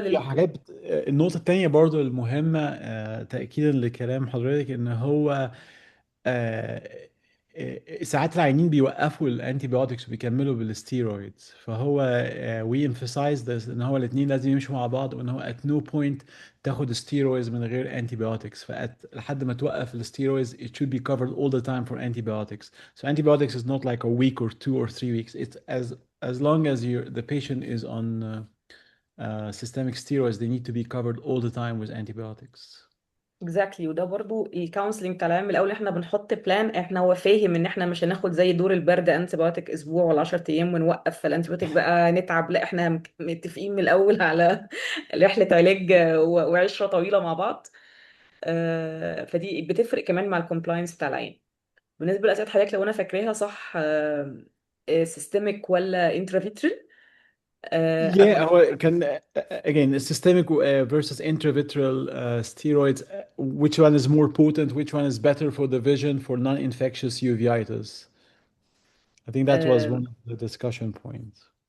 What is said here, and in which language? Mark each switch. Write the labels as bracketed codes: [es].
[ar] في حاجات النقطة التانية برضو المهمة تأكيدا لكلام حضرتك ان هو آه، ساعات العيانين بيوقفوا الانتي بايوتكس وبيكملوا بالستيرويدز، فهو وي emphasize this ان هو الاثنين لازم يمشوا مع بعض، وان هو at no point تاخد ستيرويدز من غير انتي بايوتكس، لحد ما توقف الستيرويدز it should be covered all the time for antibiotics. [en] So antibiotics is not like a week or 2 or 3 weeks. It's as long as the patient is on systemic steroids, they need to be covered all the time with antibiotics. [ar] اكزاكتلي. وده برضو الكونسلنج بتاع العام الاول، احنا بنحط بلان، احنا هو فاهم ان احنا مش هناخد زي دور البرد انتي بايوتيك اسبوع ولا 10 ايام ونوقف فالانتي بايوتيك بقى نتعب، لا احنا متفقين من الاول على رحله علاج وعشره طويله مع بعض. فدي بتفرق كمان مع الكومبلاينس بتاع العيان. بالنسبه لاسئله حضرتك لو انا فاكراها صح، سيستميك ولا انترافيترال؟ [en] Yeah, هو كان again systemic versus intravitreal steroids. Which one is more potent? Which one is better for the vision for non-infectious uveitis? I think that was one of the discussion points.